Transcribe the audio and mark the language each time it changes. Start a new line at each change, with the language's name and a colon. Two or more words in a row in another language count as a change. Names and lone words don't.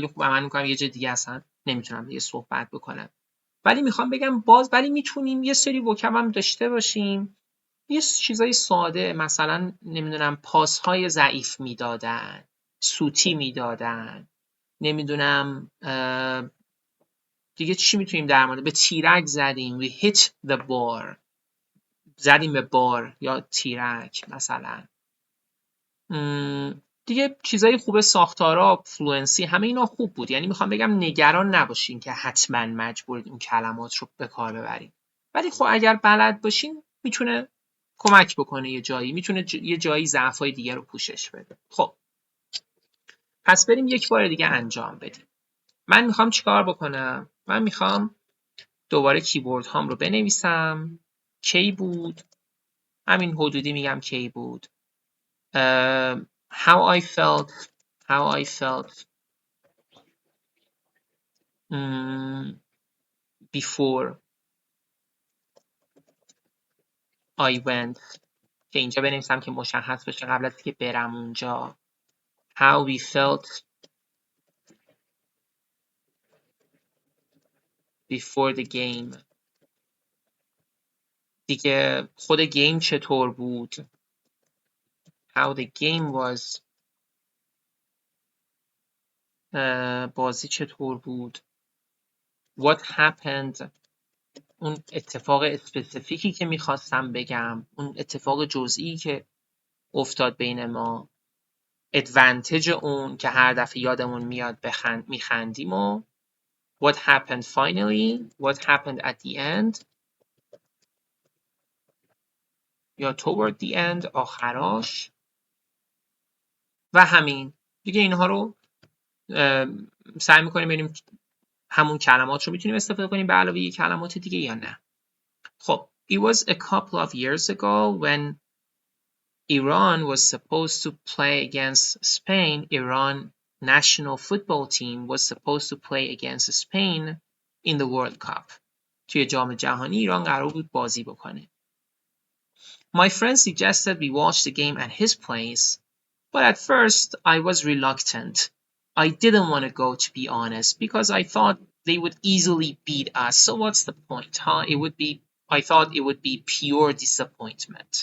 Persian: خوب عمل میکنم یه جا دیگه اصلا نمیتونم دیگه صحبت بکنم ولی میخوام بگم ولی میتونیم یه سری وکب هم داشته باشیم یه چیزای ساده مثلا نمیدونم پاسهای ضعیف میدادن سوتی میدادن نمیدونم دیگه چی میتونیم در مورد به تیرک زدیم
English: we hit the bar
Persian: زدیم به بار یا تیرک مثلا دیگه چیزای خوب ساختارا فلوئنسی همه اینا خوب بود یعنی میخوام بگم نگران نباشین که حتما مجبورید اون کلمات رو به کار ببرید ولی خب اگر بلد باشین میتونه کمک بکنه یه جایی میتونه یه جایی ضعفای دیگه رو پوشش بده خب پس بریم یک بار دیگه انجام بدیم من میخوام چیکار بکنم من میخوام دوباره کیبورد هام رو بنویسم کی بود همین حدودی میگم کی بود
English: how I felt before I went
Persian: که اینجا بنویسم که مشخص بشه قبل از که برم اونجا
English: how we felt before the game
Persian: دیگه خود گیم چطور بود
English: how the game was
Persian: بازی چطور بود
English: what happened
Persian: اون اتفاق اسپسیفیکی که میخواستم بگم اون اتفاق جزئی که افتاد بین ما ادوانتج اون که هر دفعه یادمون میاد میخندیم و
English: what happened finally what happened at the end
Persian: یا
English: toward the end
Persian: آخراش و همین دیگه اینها رو سعی میکنیم ببینیم همون کلمات رو میتونیم استفاده کنیم به علاوه کلمات دیگه یا نه خب
English: it was a couple of years ago when Iran was supposed to play against Spain. Iran national football team was supposed to play against Spain in the World Cup.
Persian: توی جام جهانی ایران قرار بود بازی بکنه.
English: My friend suggested we watch the game at his place, but at first I was reluctant. I didn't want to go, to be honest, because I thought they would easily beat us. So what's the point, huh? I thought it would be pure disappointment.